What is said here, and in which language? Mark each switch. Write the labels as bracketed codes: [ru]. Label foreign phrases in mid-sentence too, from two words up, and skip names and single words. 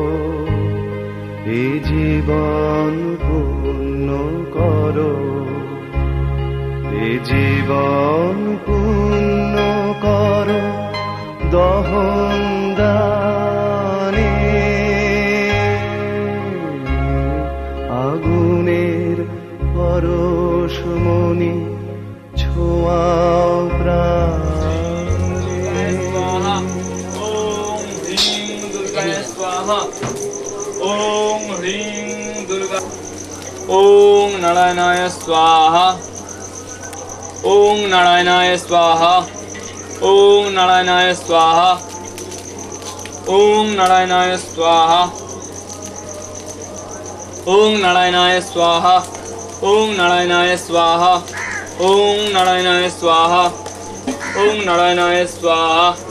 [bn] এ জীবন পূর্ণ করো এ জীবন পূর্ণ করো দহন দানে আগুনের পরশমণি ছোঁয়াও প্রাণে [sa] ওম হ্রিং দুর্গায় স্বাহা ওম হ্রিং দুর্গা ওম নারায়ণায় স্বাহা ওম নারায়ণায় স্বাহা ওম নারায়ণায় স্বাহা ওম নারায়ণায় স্বাহা ওম নারায়ণায় স্বাহা ওম নারায়ণায় স্বাহা ওম নারায়ণায় স্বাহা ওম নারায়ণায় স্বাহা